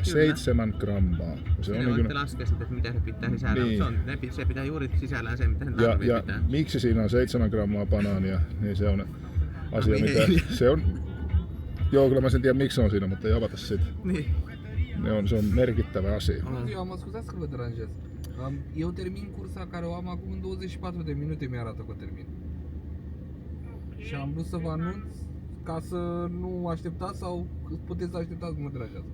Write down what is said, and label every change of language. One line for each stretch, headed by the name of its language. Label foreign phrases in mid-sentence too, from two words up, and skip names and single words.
Finnish: 7 grammaa. Se on voitte laskea sitten, että mitä se pitää sisällä, niin. Mutta se pitää juuri sisällään sen, mitä sen tarvii pitää. Ja miksi siinä on 7 grammaa banaania, niin se on asia, mitä... Se on... Joo, kyllä mä sen tiedän miksi se on siinä, mutta ei avata sitä. Niin. Se on merkittävä asia.
Romanian: Eu am scuzat că vă deranjez. Eu termin cursa care o am acum în 24 de minute, mi-arată că termin. Și am vrut să vă anunț ca să nu așteptați sau puteți să așteptați, mă deranjează.